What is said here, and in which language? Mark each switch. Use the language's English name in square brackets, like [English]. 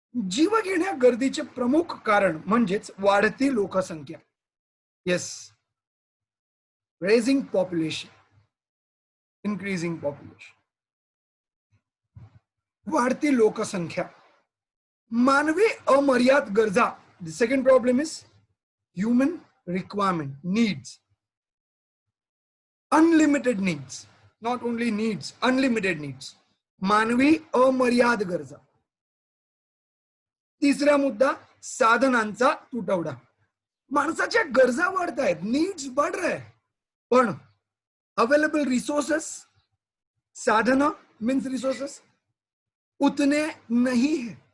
[Marathi] जीव घेण्या गर्दीचे प्रमुख कारण म्हणजेच वाढती लोकसंख्या. [English] Yes, raising population, increasing population. [Marathi] वाढती लोकसंख्या, मानवी अमर्याद गरजा. [English] the second problem is human requirement, needs, unlimited needs, not only needs, unlimited needs, [Marathi] मानवी अमर्याद गरजा. तिसरा मुद्दा, साधनांचा तुटवडा. माणसाच्या गरजा वाढत आहेत, [Hindi] नीड्स बढ़ रहे, [Marathi] पण अवेलेबल रिसोर्सेस, साधन मीन्स रिसोर्सेस, [Hindi] उतने नहीं है.